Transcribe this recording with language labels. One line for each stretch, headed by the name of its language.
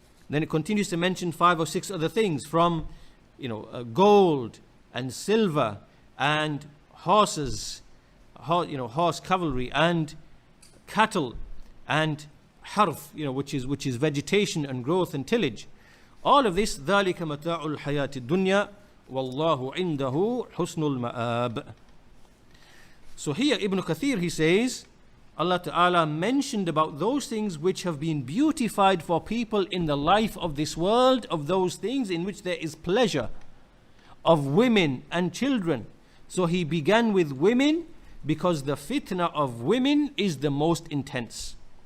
English: Then it continues to mention 5 or 6 other things from gold and silver and horses, horse cavalry and cattle and harf, which is vegetation and growth and tillage. All of this,
Arabic: ذَلِكَ مَتَاعُ الْحَيَاةِ الدُّنْيَا وَاللَّهُ عِنْدَهُ حُسْنُ الْمَآبِ.
English: So here Ibn Kathir, he says, Allah Ta'ala mentioned about those things which have been beautified for people in the life of this world, of those things in which there is pleasure, of women and children. So he began with women because the fitna of women is the most intense.